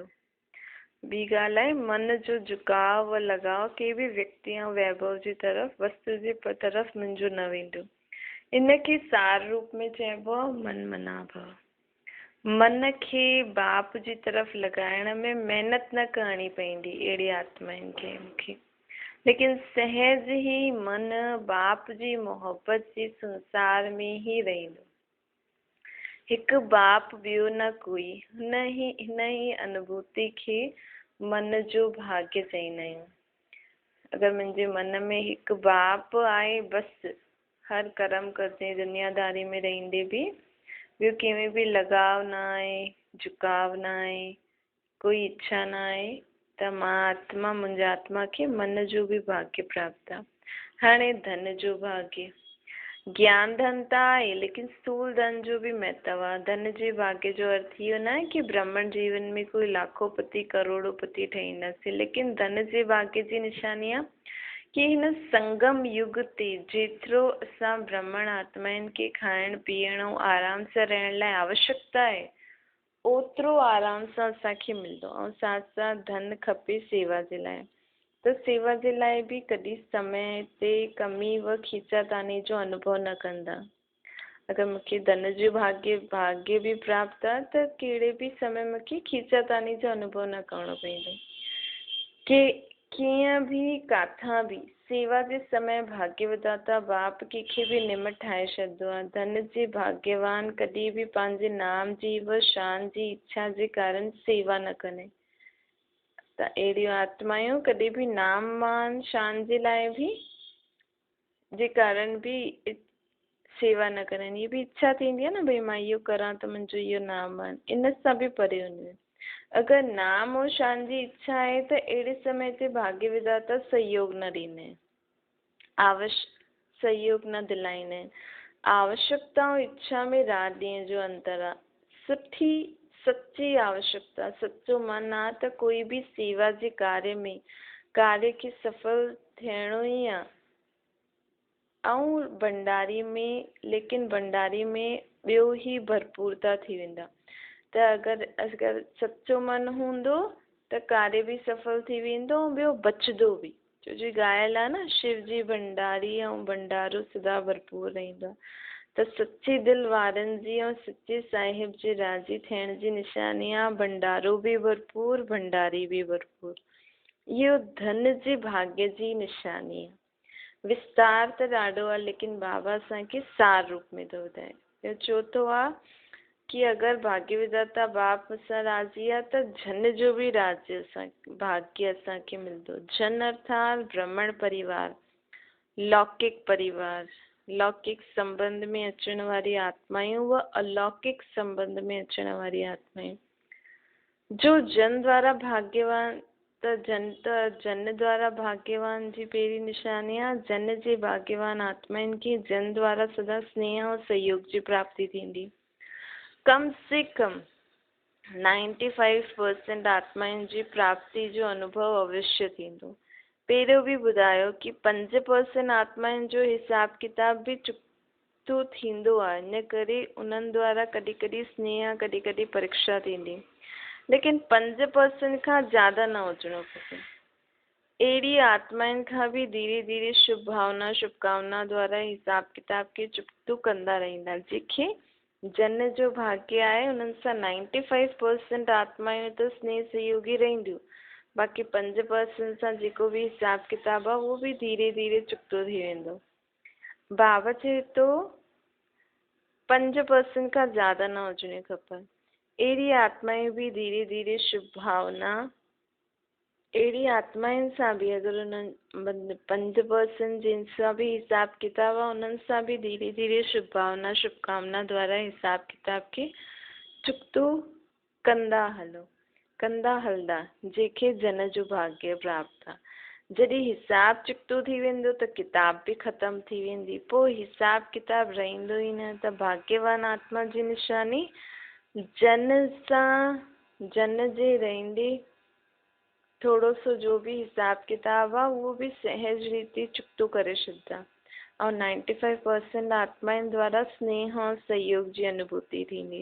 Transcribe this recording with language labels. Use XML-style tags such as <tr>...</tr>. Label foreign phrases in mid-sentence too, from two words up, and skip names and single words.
<sd>ॿी ॻाल्हि आहे मन जो झुकाव व लगाव के भी व्यक्ति ऐं वैभव जी तरफ़ वस्तु जे तरफ़ मुंहिंजो न वेंदो। इनके सार रूप में चइबो आहे मन मना भव। मन खे बाप जी तरफ़ लगाइण में मेहनत न करणी पवंदी अहिड़ी आत्माउनि खे मूंखे, लेकिन सहज ही मन बाप जी मोहब्बत जी संसार में ही रहंदो। हिकु बाप ॿियो न कोई, हिन ही अनुभूति खे मन जो भाग्य चईंदा आहियूं। अगर मुंहिंजे मन में हिकु बाप आहे बसि, हर कर्म करते दुनियादारी में रहंदे भी ॿियो कंहिंमें भी लगाव न आहे, झुकाव न आहे, कोई इच्छा न आहे, त मां आत्मा मुंहिंजा आत्मा खे मन जो भी भाग्य प्राप्त आहे। हाणे धन जो भाग्य। ज्ञान धन त आहे, लेकिन स्थूल धन जो भी महत्व आहे। धन जे भाग्य जो अर्थ इहो न आहे कि ब्राह्मण जीवन में कोई लाखोपति करोड़ोपति ठहींदासीं, लेकिन धन जे भाग्य जी निशानी आहे कि हिन संगम युग ते जेतिरो असां ब्राह्मण आत्माउनि खे खाइण पीअण ऐं आराम सां रहण लाइ आवश्यकता आहे ओतिरो आराम सां असांखे मिलंदो। ऐं साथ साथ धन खपे सेवा जे लाइ, त सेवा जे लाइ भी कॾहिं समय ते कमी व खीचातानी जो अनुभव न कंदा। अगर मूंखे धन जो भाग्य भी प्राप्त आहे त कहिड़े भी समय मूंखे खीचातानी जो अनुभव न करणो पवंदो। के कीअं भी काथां भी सेवा जे समय भाग्य विधाता बाप कंहिंखे भी निम ठाहे छॾंदो आहे। धन जे भाग्यवान कॾहिं भी पंहिंजे नाम जी व शान जी इच्छा जे कारण सेवा न कंदा आहिनि। त अहिड़ियूं आत्मायूं कॾहिं भी नाम मान शान जे लाइ भी जे कारण भी सेवा न कंदा आहिनि। इहा भी इच्छा थींदी आहे न, भई मां इहो करां त मुंहिंजो इहो नाम मान, इन सां भी परे हूंदियूं आहिनि। अगर नाम और शान जी इच्छा आहे त अहिड़े समय ते भाग्य विधाता सहयोग न ॾींदा आहिनि, सहयोग न दिलाईंदा आहिनि। आवश्यकता और इच्छा में रात ॾींहं जो अंतर आहे। सुठी सच्ची आवश्यकता, सच्चो मन आहे त कोई भी सेवा जे कार्य खे सफल थियणो ई आहे। ऐं भंडारी में, लेकिन भंडारी में ॿियो ही भरपूरता थी वेंदा। त अगर सच्चो मन हूंदो त कार्य भी सफल थी वेंदो ऐं ॿियो बचंदो भी, छो जो ॻाल्हि आहे न शिव जी भंडारी ऐं भंडारो सदा भरपूर रहंदो। त सच्चे दिल वारनि जी ऐं सच्चे साहिब जे राज़ी थियण जी निशानी आहे भंडारो भी भरपूर, भंडारी भी भरपूर। इहो धन जे भाग्य जी निशानी आहे। विस्तार त ॾाढो आहे, लेकिन बाबा असांखे सार रूप में थो ॿुधाए। ॿियो चौथो आहे कि अगर भाग्य विधाता बाप सां राज़ी आहे त जन जो भी राज्य भाग्य असांखे मिलंदो। जन अर्थात ब्राह्मण परिवार, लौकिक परिवार, लौकिक संबंध में अचण वारी आत्मायूं व अलौकिक संबंध में अचण वारी आत्मायूं। जो जन द्वारा भाग्यवान, त जन द्वारा भाग्यवान जी पहिरीं निशानी आहे जन जे भाग्यवान आत्माउनि खे जन द्वारा सदा स्नेह और सहयोग जी प्राप्ति थींदी। कम से कम 95% आत्माउनि जी प्राप्ति जो अनुभव अवश्य थींदो। पहिरियों भी ॿुधायो कि 5% आत्माउनि जो हिसाब किताब भी चुकतो थींदो आहे, इन करे उन्हनि द्वारा कॾहिं कॾहिं स्नेह, कॾहिं कॾहिं परीक्षा थींदी, लेकिन 5% खां ज़्यादा न हुजिणो खपे। अहिड़ी आत्माउनि खां बि धीरे धीरे शुभ भावना, शुभकामना द्वारा हिसाब किताब खे चुकतो कंदा रहंदा। जंहिंखे जन जो भाग्य आहे उन्हनि सां 95% आत्माऊं त स्नेह सहयोगी रहंदियूं, बाक़ी 5% सां जेको बि हिसाब किताब आहे उहो बि धीरे धीरे चुकतो थी वेंदो। बाबा चए थो 5% खां ज़्यादा न हुजणी खपनि। अहिड़ी आत्माएं बि धीरे धीरे शुभ भावना, अहिड़ी आत्माउनि सां बि अगरि उन्हनि 5% जिन सां बि हिसाब किताब आहे उन्हनि सां बि धीरे धीरे शुभ भावना, शुभकामना द्वारा हिसाब किताब खे चुकतो कंदा हलंदा, जंहिंखे जन जो भाग्य प्राप्त आहे। जॾहिं हिसाब चुकतो थी वेंदो त किताब बि ख़तमु थी वेंदी, पोइ हिसाब किताब रहंदो ई न। त भाग्यवान आत्मा जी निशानी जन जे रहंदे थोरो सो जो बि हिसाब किताब आहे उहो बि सहज रीति चुकतो करे छॾंदा, ऐं 95% आत्माउनि द्वारा स्नेह ऐं सहयोग जी अनुभूति थींदी।</sd>